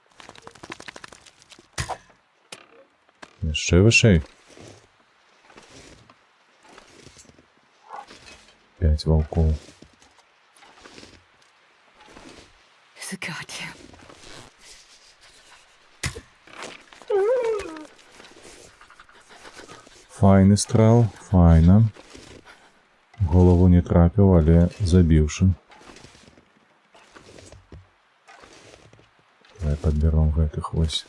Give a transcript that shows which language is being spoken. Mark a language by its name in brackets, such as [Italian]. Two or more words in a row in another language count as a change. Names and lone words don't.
[Belarusian] Яшчэ вышэй. [Russian] 5 волков. [English] It's a goddamn. [Ukrainian] Файний стрел, файно. В голову не трапив, але забивши. [Russian] Давай подберем [Belarusian] гэтых вось.